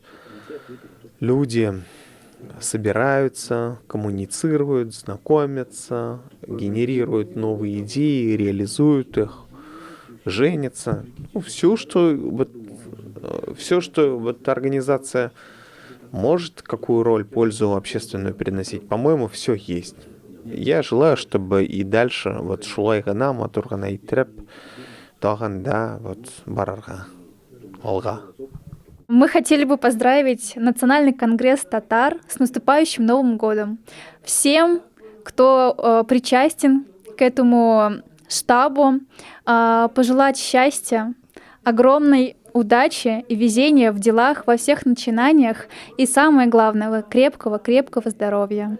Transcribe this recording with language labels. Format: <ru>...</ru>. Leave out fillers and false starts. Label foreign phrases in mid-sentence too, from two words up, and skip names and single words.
<ru>Люди собираются, коммуницируют, знакомятся, генерируют новые идеи, реализуют их, женятся. Ну, все, что вот организация может, какую роль, пользу общественную приносить, по-моему, все есть. Я желаю, чтобы и дальше вот</ru> <tt>шулай гына матур гына иттереп, тагын да вот барырга, алга.</tt> <ru>Мы хотели бы поздравить Национальный конгресс татар с наступающим Новым годом. Всем, кто причастен к этому штабу, пожелать счастья, огромной удачи и везения в делах, во всех начинаниях и, самое главное, крепкого здоровья.</ru>